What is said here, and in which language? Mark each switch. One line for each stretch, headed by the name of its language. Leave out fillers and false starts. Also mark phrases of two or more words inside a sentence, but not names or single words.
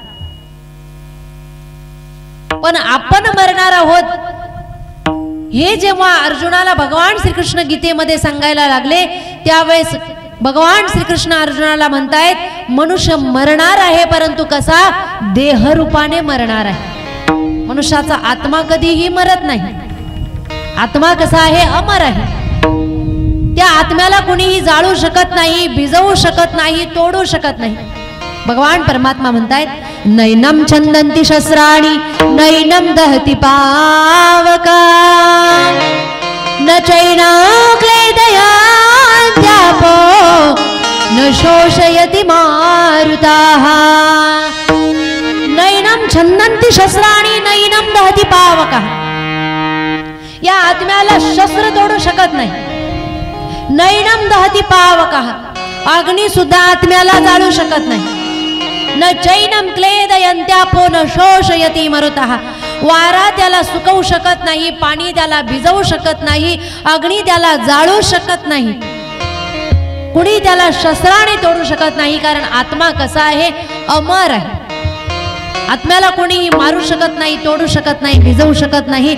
Marathi: पण आपण मरणार आहोत हे जेव्हा अर्जुनाला भगवान श्रीकृष्ण गीतेमध्ये सांगायला लागले, त्यावेळेस भगवान श्रीकृष्ण अर्जुनाला म्हणतायत, मनुष्य मरणार आहे, परंतु कसा? देहरूपाने मरणार आहे. मनुष्याचा आत्मा कधीही मरत नाही. आत्मा कसा आहे? अमर आहे. त्या आत्म्याला कुणीही जाळू शकत नाही, भिजवू शकत नाही, तोडू शकत नाही. भगवान परमात्मा म्हणतायत,
Sanskrit: नैनम छंदंती शस्त्राणि नैनम दहति पावका न चैनं क्लेदयान्त्यापो न शोषयति मारुताः. नैनम छंदंती शस्त्राणि नैनम दहति पावका.
Marathi: या आत्म्याला शस्त्र तोडू शकत नाही.
Sanskrit: नैनम दहति पावका.
Marathi: अग्नी सुद्धा आत्म्याला जाळू शकत नाही.
Sanskrit: न चैनम क्लेदयन्त्यापो न शोषयति मरुतः.
Marathi: वारा त्याला सुकवू शकत नाही, पाणी त्याला भिजवू शकत नाही, अग्नी त्याला जाळू शकत नाही, कुणी त्याला शस्त्राने तोडू शकत नाही. कारण आत्मा कसा आहे? अमर आहे. आत्म्याला कोणीही मारू शकत नाही, तोडू शकत नाही, भिजवू शकत नाही.